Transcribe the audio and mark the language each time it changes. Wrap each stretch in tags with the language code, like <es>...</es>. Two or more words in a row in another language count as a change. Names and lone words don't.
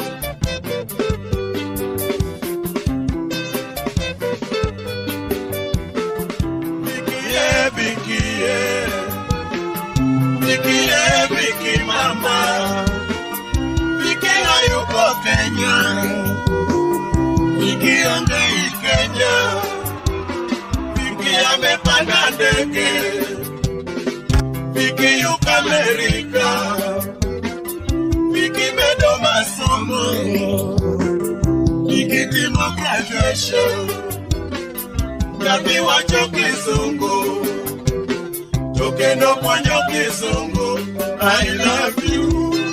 <sw>Viki mama, Viki hayuko Kenya, Viki ongei Kenya, Viki amepanda ndege,</sw> <luo>Viki yuko Amerika, Viki medo masomo, Viki timo graduation, Nyathi wacho Kizungu, Tokeno kwanyo Kizungu,</luo> <en>I love you.</en>